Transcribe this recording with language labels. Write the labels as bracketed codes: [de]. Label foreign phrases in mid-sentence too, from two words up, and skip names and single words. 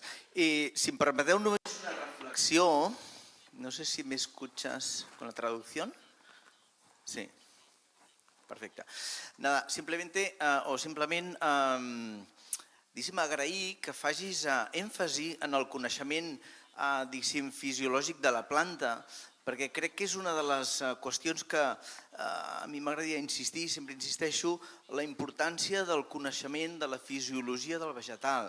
[ca] Si em permeteu només una reflexió, no sé si [es] me escuchas con la traducción. [ca] Sí, perfecte. Nada, simplement, diguéssim, agrair que facis èmfasi en el coneixement, diguéssim, fisiològic de la planta, perquè crec que és una de les qüestions que a mi m'agradaria insistir, sempre insisteixo, la importància del coneixement de la fisiologia del vegetal.